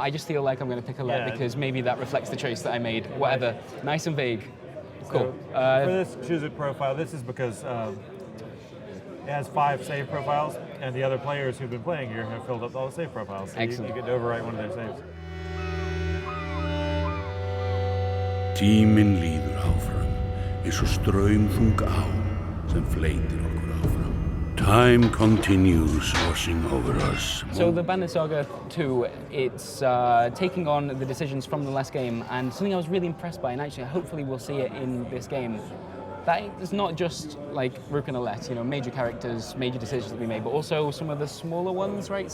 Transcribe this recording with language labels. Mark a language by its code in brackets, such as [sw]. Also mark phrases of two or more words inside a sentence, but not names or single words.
[en] I just feel like I'm going to pick Alette because maybe that reflects the choice that I made. Whatever. Nice and vague. Cool. So, for this choose a profile, this is because it has 5 save profiles, and the other players who've been playing here have filled up all the save profiles. So Excellent. You get to overwrite one of their saves. [is] Tíminn líður áfram, eins og straumþung á sem fleytir okkur áfram. [en] Time continues washing over us. So the Banner Saga 2, it's taking on the decisions from the last game, and something I was really impressed by, and actually hopefully we'll see it in this game, that it's not just like Rook and Alette, you know, major characters, major decisions that we made, but also some of the smaller ones, right?